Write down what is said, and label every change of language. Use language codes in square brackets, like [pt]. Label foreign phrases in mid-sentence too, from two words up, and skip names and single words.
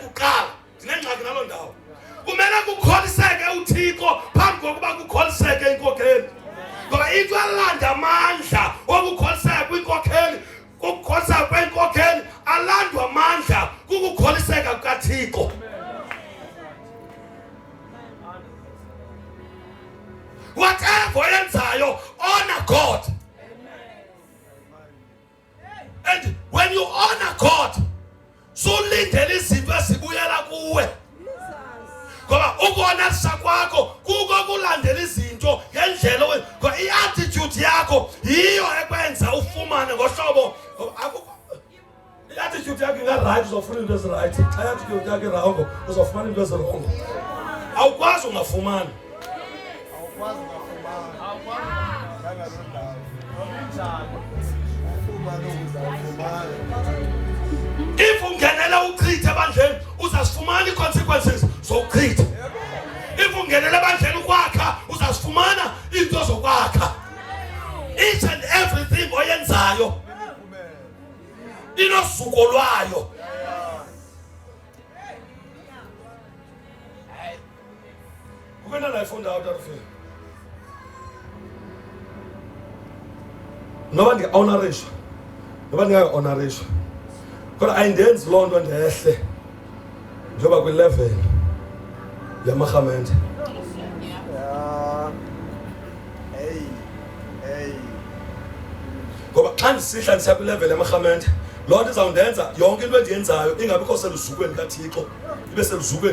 [xh] kuqala dinengxaki nalo ndawo kumele kukholiseke uThixo phambi kokuba kukholiseke inkokheli ngoba into alanda amandla okukholiseka kwinkokheli ukukholiseka kwenkokheli alandwa amandla kukukholiseka kukaThixo. [en] Whatever yenzayo honor God. And when you honor God, [xh] so lindele izinto ezibuyela kuwe ngoba ukuhonorisha kwakho kuko kulandela izinto ngisho ngendlela i-attitude yakho yiyo ekwenza ufumane ngohlobo i-attitude yakho inga-right uzofuna into ezi-right, xa i-attitude yakho irongo uzofumana into ezirongo. Awukwazi ungafumani. If ungenela uchitha ebandleni uzazifumana ii-consequences zokuchitha. If ungenela ebandleni ukwakha uzazifumana into zokwakha. [en] Each and everything [xh] oyenzayo inosuku lwayo. Ukena ndayifunda [en] out of here. [xh] Noba ndinga-honorishwa, noba ndingayi-honorishwa, kodwa ayindenzi loo nto ndehle njengoba kwi-level yamarhamente. Ngoba xa ndisihla ndisiya kwi-level yamarhamente, loo nto izawundenza yonke into endiyenzayo ingabikho seluzukweni kaThixo, ibe seluzukweni.